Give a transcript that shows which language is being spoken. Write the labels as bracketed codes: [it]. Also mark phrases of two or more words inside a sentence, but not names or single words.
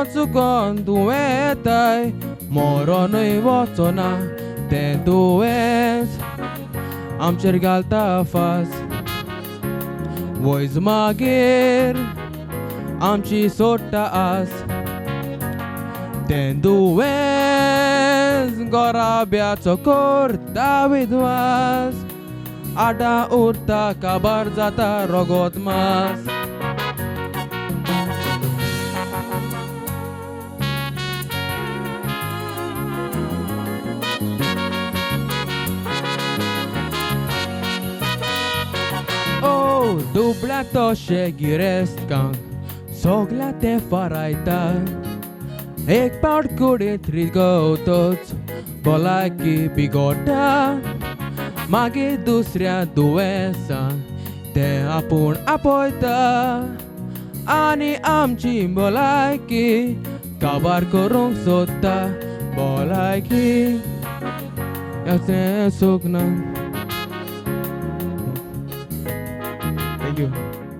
[kok] चुकोन दुयेंताय मरोनूय वचोना तें दुयेंस आमचेर घालता फास वयज मागीर आमची सोडटा आस तें दुयेंस गोराब्याचो करता विद्वास आडा उरता काबार जाता रगत मास. Dubla toše girestkang sogla te farajta एक पावट कुडींत रिगवतूच भलायकी बिगडटा मागीर दुसऱ्या दुयेंसांक ते आपूण आपयता आनी आमची भलायकी काबार करूंक सोदता भलायकी हें सुख ना. [en] Thank you.